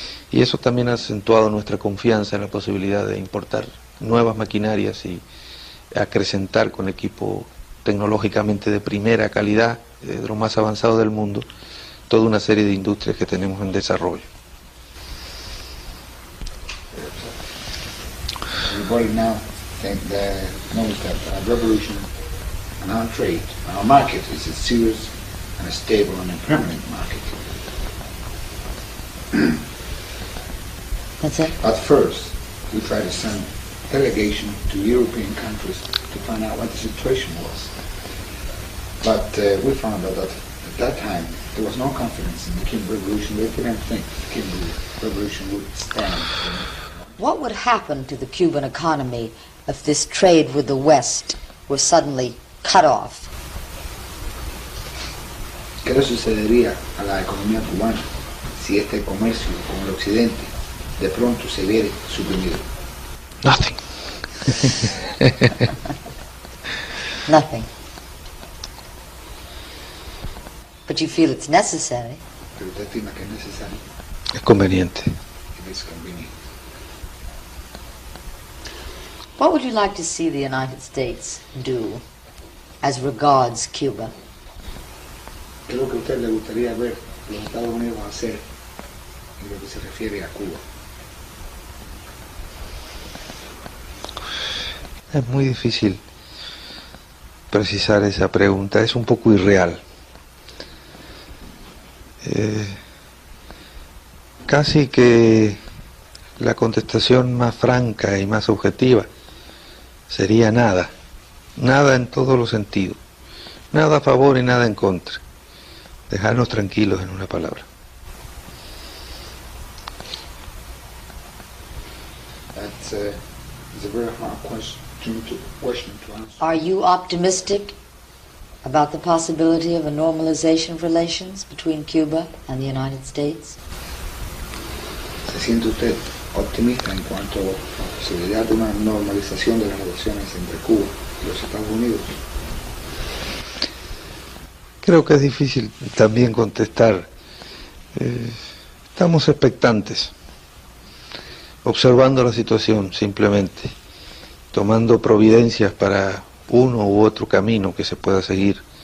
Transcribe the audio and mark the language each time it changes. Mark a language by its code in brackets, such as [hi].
[es] Y eso también ha acentuado nuestra confianza en la posibilidad de importar nuevas maquinarias y acrecentar con equipo tecnológicamente de primera calidad, de lo más avanzado del mundo, toda una serie de industrias que tenemos en desarrollo. [en] Everybody now knows that revolution and our trade, our market is a serious and a stable and a permanent market. That's it? At first, we tried to send delegation to European countries to find out what the situation was. But we found out that at that time there was no confidence in the Cuban Revolution. They didn't think the Cuban Revolution would stand. What would happen to the Cuban economy if this trade with the West were suddenly cut off? [es] ¿Qué le sucedería a la economía cubana si este comercio con el occidente de pronto se viera suprimido? [en] Nothing. Nothing. But you feel it's necessary. [es] Pero usted estima que es necesario. Es conveniente. [en] It is convenient. What would you like to see the United States do as regards Cuba? [es] ¿Qué es lo que a usted le gustaría ver los Estados Unidos hacer en lo que se refiere a Cuba? Es muy difícil precisar esa pregunta, es un poco irreal. Casi que la contestación más franca y más objetiva sería nada, nada en todos los sentidos, nada a favor y nada en contra, dejarnos tranquilos en una palabra. [en] That's it's a very hard question to answer. Are you optimistic about the possibility of a normalization of relations between Cuba and the United States? [es] ¿Se siente usted optimista en cuanto a la posibilidad de una normalización de las relaciones entre Cuba y los Estados Unidos? Creo que es difícil también contestar. Estamos expectantes, observando la situación simplemente, tomando providencias para uno u otro camino que se pueda seguir.